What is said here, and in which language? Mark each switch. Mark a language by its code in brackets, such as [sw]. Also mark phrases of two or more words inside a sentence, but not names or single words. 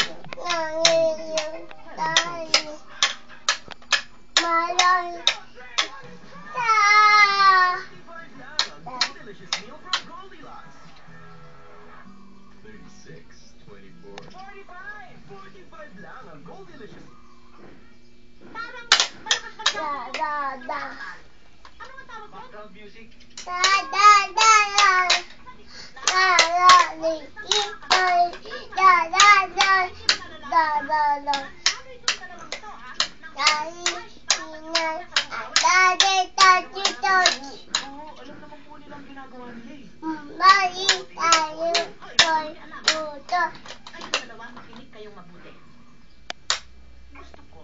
[tl] Ngayon tayo malay sa [en] Delicious meal from Goldilocks. 36, 24, 45. [tl] 45 lang ang Goldilicious. Parang malakas da da da Ano nga tawag doon? [en] Background music. da da da da da li itoy da da da da da da [tl] Ano itong dalawang ito, ha? dali sinay dali tachi tachi Oo, alam naman po nilang ginagawa nila eh. mali tayo toy puto Kayong dalawa, makinig kayong mabuti. Gusto ko.